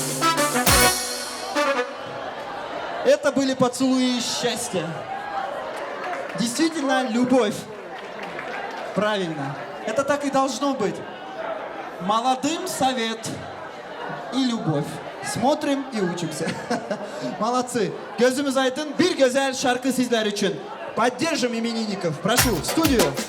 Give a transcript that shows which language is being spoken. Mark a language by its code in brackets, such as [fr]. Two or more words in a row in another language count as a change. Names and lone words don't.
[ru] Это были поцелуи счастья. Действительно, любовь. Правильно. Это так и должно быть. Молодым совет и любовь. Смотрим и учимся. Молодцы. [tr] Gözümüz aydın. Bir güzel şarkı sizler için. [ru] Поддержим именинников. Прошу, в студию.